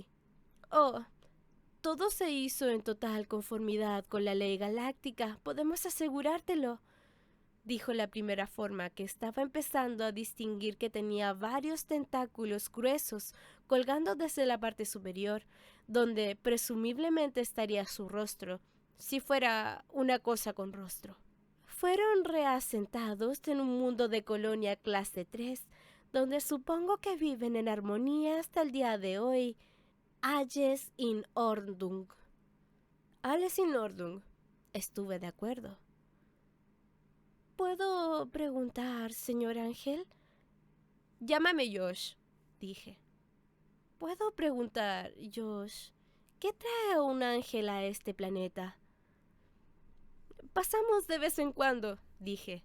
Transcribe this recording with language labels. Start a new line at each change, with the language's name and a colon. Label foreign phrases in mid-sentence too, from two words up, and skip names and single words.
Spanish: Oh, todo se hizo en total conformidad con la ley galáctica, podemos asegurártelo, dijo la primera forma, que estaba empezando a distinguir que tenía varios tentáculos gruesos colgando desde la parte superior, donde presumiblemente estaría su rostro, si fuera una cosa con rostro. Fueron reasentados en un mundo de colonia clase 3, donde supongo que viven en armonía hasta el día de hoy.
German: Alles in Ordnung. Alles in Ordnung.
Spanish: Estuve de acuerdo. ¿Puedo preguntar, señor Ángel? Llámame Josh, dije. ¿Puedo preguntar, Josh, qué trae un ángel a este planeta? Pasamos de vez en cuando, dije.